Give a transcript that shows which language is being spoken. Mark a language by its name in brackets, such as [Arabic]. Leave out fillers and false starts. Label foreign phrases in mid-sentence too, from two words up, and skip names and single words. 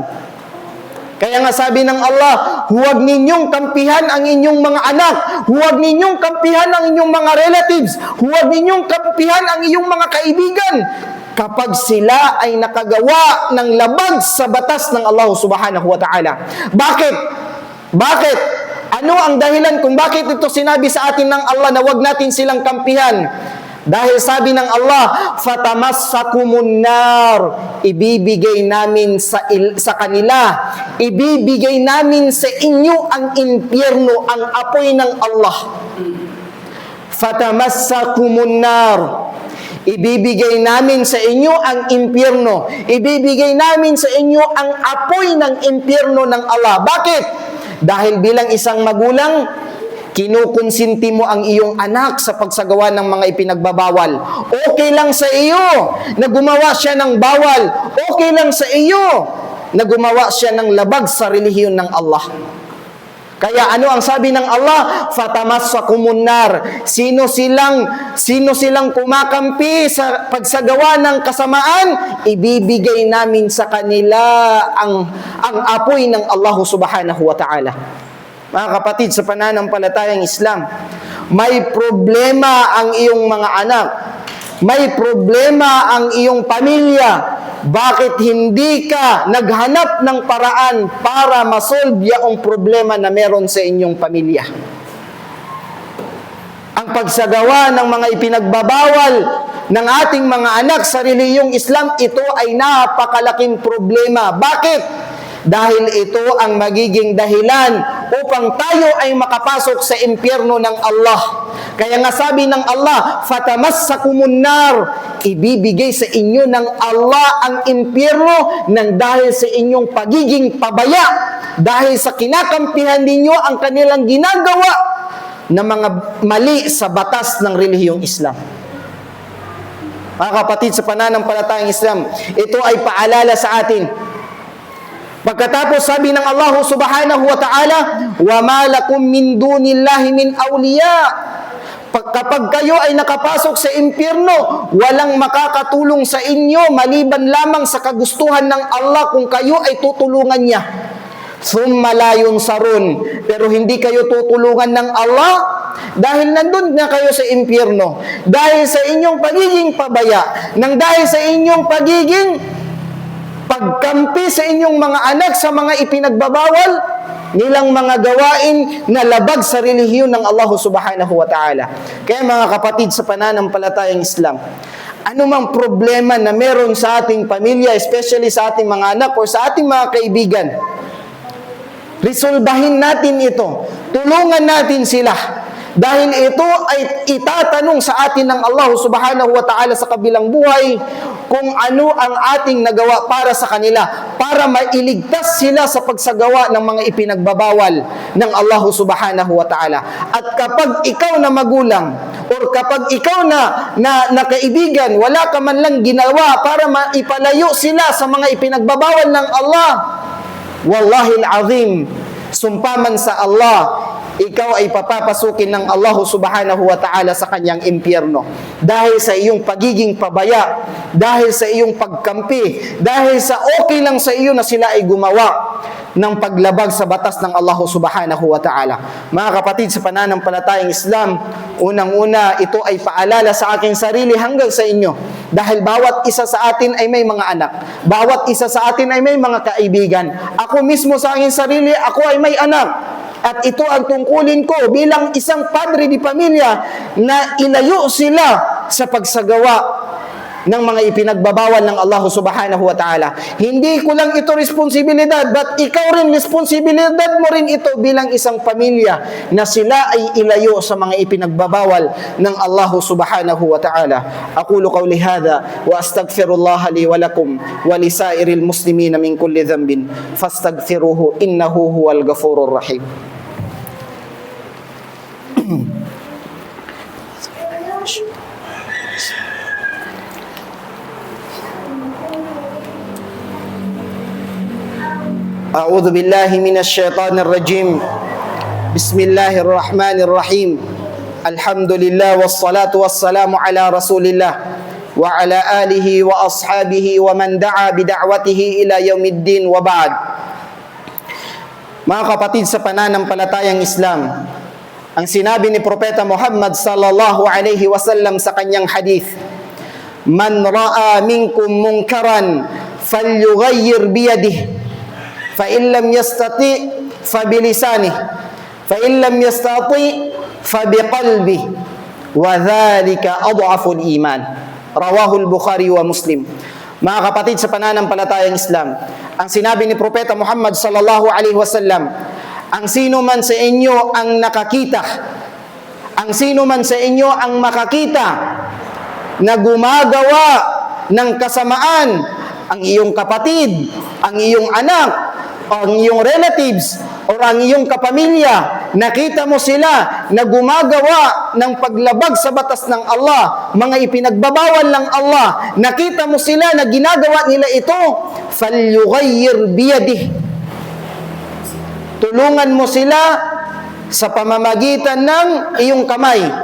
[Filipino] Kaya nga sabi ng Allah, huwag ninyong kampihan ang inyong mga anak, huwag ninyong kampihan ang inyong mga relatives, huwag ninyong kampihan ang inyong mga kaibigan kapag sila ay nakagawa ng labag sa batas ng Allah [Arabic] سبحانه وتعالى. [Filipino] Bakit? Bakit? Ano ang dahilan kung bakit ito sinabi sa atin ng Allah na huwag natin silang kampihan? Dahil sabi ng Allah, [Arabic] فتمسكم النار, [Filipino] ibibigay namin sa kanila, ibibigay namin sa inyo ang impyerno, ang apoy ng Allah. [Arabic] فتمسكم النار, [Filipino] ibibigay namin sa inyo ang impyerno, ibibigay namin sa inyo ang apoy ng impyerno ng Allah. Bakit? Dahil bilang isang magulang, kinukonsinti mo ang iyong anak sa pagsagawa ng mga ipinagbabawal. Okay lang sa iyo na gumawa siya ng bawal. Okay lang sa iyo na gumawa siya ng labag sa relihiyon ng Allah. Kaya ano ang sabi ng Allah? [Arabic] فتمسكم النار. [Filipino] Sino silang kumakampi sa pagsagawa ng kasamaan, ibibigay namin sa kanila ang apoy ng Allah [Arabic] سبحانه وتعالى. [Filipino] Mga kapatid sa pananampalatayang Islam, may problema ang iyong mga anak, may problema ang iyong pamilya. Bakit hindi ka naghanap ng paraan para masolve yung problema na meron sa inyong pamilya? Ang pagsagawa ng mga ipinagbabawal ng ating mga anak sa relihiyong Islam, ito ay napakalaking problema. Bakit? Dahil ito ang magiging dahilan upang tayo ay makapasok sa impyerno ng Allah. Kaya nga sabi ng Allah, [Arabic] فتمسكم النار, [Filipino] ibibigay sa inyo ng Allah ang impyerno nang dahil sa inyong pagiging pabaya, dahil sa kinakampihan ninyo ang kanilang ginagawa na mga mali sa batas ng relihiyong Islam. Mga kapatid sa pananampalatayang Islam, ito ay paalala sa atin. Pagkatapos sabi ng Allah [Arabic] سبحانه وتعالى, وَمَا لَكُمْ مِنْ دُونِ اللَّهِ مِنْ أَوْلِيَاءَ. [Filipino] Kapag kayo ay nakapasok sa impyerno, walang makakatulong sa inyo maliban lamang sa kagustuhan ng Allah kung kayo ay tutulungan niya. [Arabic] ثُمَّ لَا يُنْصَرُونَ. [Filipino] Pero hindi kayo tutulungan ng Allah dahil nandun na kayo sa impyerno. Dahil sa inyong pagiging pabaya, nang dahil sa inyong pagiging pagkampi sa inyong mga anak sa mga ipinagbabawal nilang mga gawain na labag sa relihiyon ng Allah [Arabic] سبحانه وتعالى. [Filipino] Kaya mga kapatid sa pananampalatayang Islam, anumang problema na meron sa ating pamilya, especially sa ating mga anak o sa ating mga kaibigan, resolbahin natin ito. Tulungan natin sila. Dahil ito ay itatanong sa atin ng Allah [Arabic] سبحانه وتعالى [Filipino] sa kabilang buhay kung ano ang ating nagawa para sa kanila, para mailigtas sila sa pagsagawa ng mga ipinagbabawal ng Allah [Arabic] سبحانه وتعالى. [Filipino] At kapag ikaw na magulang or kapag ikaw na kaibigan, wala ka man lang ginawa para maipalayo sila sa mga ipinagbabawal ng Allah, [Arabic] والله العظيم, [Filipino] sumpaman sa Allah, ikaw ay papapasukin ng Allah [Arabic] سبحانه وتعالى [Filipino] sa kanyang impyerno. Dahil sa iyong pagiging pabaya, dahil sa iyong pagkampi, dahil sa okay lang sa iyo na sila ay gumawa ng paglabag sa batas ng Allah [Arabic] سبحانه وتعالى. [Filipino] Mga kapatid sa pananampalatayang Islam, unang-una, ito ay paalala sa aking sarili hanggang sa inyo. Dahil bawat isa sa atin ay may mga anak. Bawat isa sa atin ay may mga kaibigan. Ako mismo sa aking sarili, ako ay may anak. At ito ang tungkulin ko bilang isang padre di pamilya na ilayo sila sa pagsagawa ng mga ipinagbabawal ng Allah [Arabic] سبحانه وتعالى. [Filipino] Hindi ko lang ito responsibilidad, but ikaw rin, responsibilidad mo rin ito bilang isang pamilya na sila ay ilayo sa mga ipinagbabawal ng Allah [Arabic] سبحانه وتعالى. أقول قولي هذا وأستغفر الله لي ولكم ولسائر المسلمين من كل ذنب فاستغفروه إنه هو الغفور الرحيم. أعوذ بالله من الشيطان الرجيم بسم الله الرحمن الرحيم الحمد لله والصلاة والسلام على رسول الله وعلى آله وأصحابه ومن دعا بدعوته إلى يوم الدين وبعد. [Filipino] Mga kapatid sa pananampalatayang Islam, ang sinabi ni Propeta Muhammad [Arabic] صلى الله عليه وسلم [Filipino] sa kanyang hadith, [Arabic] "من رأى منكم منكرا فليغيره بيده فإن لم يستطع فبلسانه فإن لم يستطع فبقلبه وذلك أضعف الإيمان." رواه البخاري ومسلم. [Filipino] Mga kapatid sa pananampalatayang Islam, ang sinabi ni Propeta Muhammad [Arabic] صلى الله عليه وسلم, [Filipino] ang sino man sa inyo ang nakakita, ang sino man sa inyo ang makakita na gumagawa ng kasamaan, ang iyong kapatid, ang iyong anak, ang iyong relatives, o ang iyong kapamilya, nakita mo sila na gumagawa ng paglabag sa batas ng Allah, mga ipinagbabawal ng Allah, nakita mo sila na ginagawa nila ito, [Arabic] فليغيره بيده, [Filipino] tulungan mo sila sa pamamagitan ng iyong kamay.